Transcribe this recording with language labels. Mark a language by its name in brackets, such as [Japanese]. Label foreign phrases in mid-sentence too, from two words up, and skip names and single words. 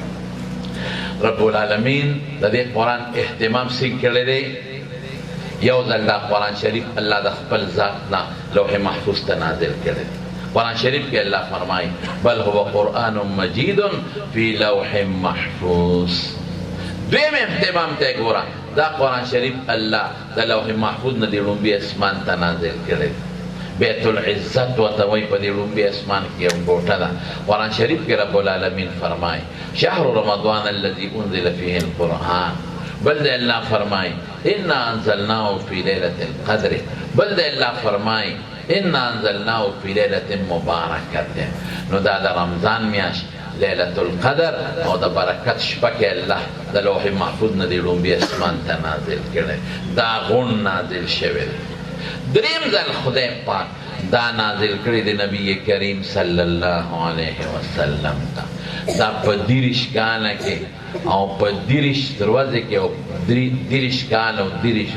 [Arabic] رب العالمین [Pashto] د دې قرآن اهتمام څنګه کړی دی یو ځل دا قرآن شریف الله د خپل ذات نه لوح محفوظ ته نازل کړی دی قرآن شریف کې الله فرمایي [Arabic] بل هو قرآن مجید فی لوح محفوظ [Pashto] دویم اهتمام ته ګوره دا قرآن شریف الله د لوح محفوظ نه د لومبي اسمان ته نازل کړی بیت العزت ورته وایي په دې لومبي اسمان کې یو کوټه ده قرآن شریف کې [Arabic] رب العالمین [Pashto] فرمایي [Arabic] شهر رمضان الذي انزل فيه القرآن [Pashto] بل د الله فرمایي [Arabic] انا انزلناه في ليلة القدر [Pashto] بل د الله فرمایي [Arabic] انا انزلناه في ليلة مبارکة [Pashto] نو دا د رمضان میاشت لیلة القدر او د برکت شپه کې الله د لوح محفوظ نه د لومبي اسمان ته نازل کړی دا غون نازل شوی دی دریم ځل خدای پاک دا نازل کړی د نبی کریم [Arabic] صلی الله علیه وسلم [Pashto] ته دا په 30 کاله کې او په 30 ورځې کې او 30 کاله او 30